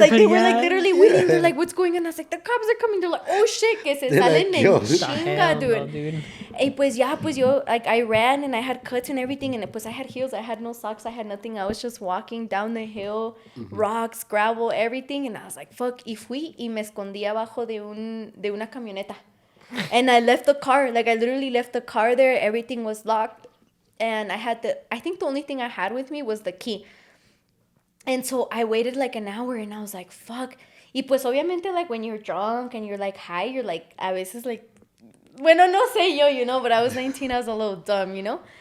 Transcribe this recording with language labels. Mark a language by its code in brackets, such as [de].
[en] Like, they were, like, literally waiting. They're like, what's going on? I was like, the cops are coming. They're like, oh, shit, [es] que se salen [en] like, [es] en yo, chinga, No, [en] dude. [es] Y pues, yo, [en] like, I ran and I had cuts and everything. And pues, I had heels. I had no socks. I had nothing. I was just walking down the hill, rocks, gravel, everything. And I was like, fuck. [es] Y fui y me escondí abajo de una camioneta. [en] And I left the car. Like, I literally left the car there. Everything was locked. And I think the only thing I had with me was the key. And so I waited like an hour and I was like, fuck. [es] Y pues obviamente, [en] like, when you're drunk and you're like high, you're like, [es] a veces [en] like, [es] bueno, no sé yo, [en] you know, but I was 19, I was a little dumb, you know.